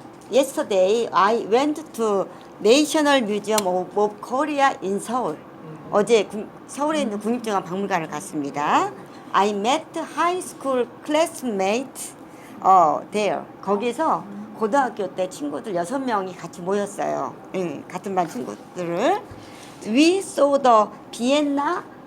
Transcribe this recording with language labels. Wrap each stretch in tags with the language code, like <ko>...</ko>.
<en>Yesterday I went to National Museum of Korea in Seoul.</en> <ko>어제 서울에 있는 국립중앙박물관을 갔습니다.</ko> <en>I met high school classmates there.</en> <ko>거기서 고등학교 때 친구들 6명이 같이 모였어요. 같은 반 친구들을.</ko> <en>We saw the Vienna</en>